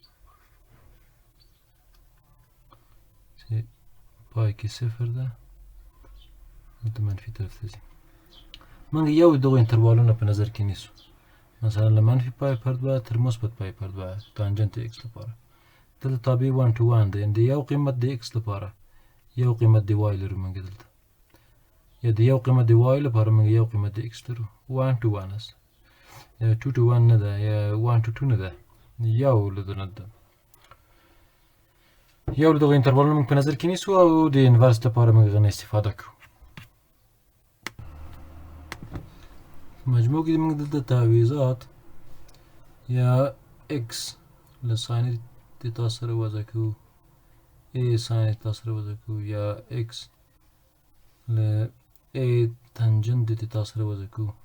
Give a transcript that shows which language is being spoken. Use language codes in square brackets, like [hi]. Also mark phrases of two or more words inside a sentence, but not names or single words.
[ps] چې پای کې صفر ده دلته منفي طرف ته ځي موږ یو دغه انټروالونه په نظر کې نیسو مثلا له منفي پای پر 2 تر مثبت پای پر 2 تانجنت x لپاره دلته تابع 1 to 1 ده یعنې د یو قیمت د x لپاره یو قیمت د y لرو موږ دلته یا د یو قیمت د y لپاره موږ یو قیمت د x لرو 1 to 1 است یا 2 to 1 نه ده یا 1 to 2 نه ده یو له دونه ده یو له دغه انټروالونه موږ په نظر کې نیسو او د انورس لپاره موږ هغه نه استفاده کوو مجموع کې موږ دلته تعویضات یا x له ساين تیتا سره وضع کوو a ساين تیتا سره وضع کوو یا x له a تانجنت تیتا سره وضع کوو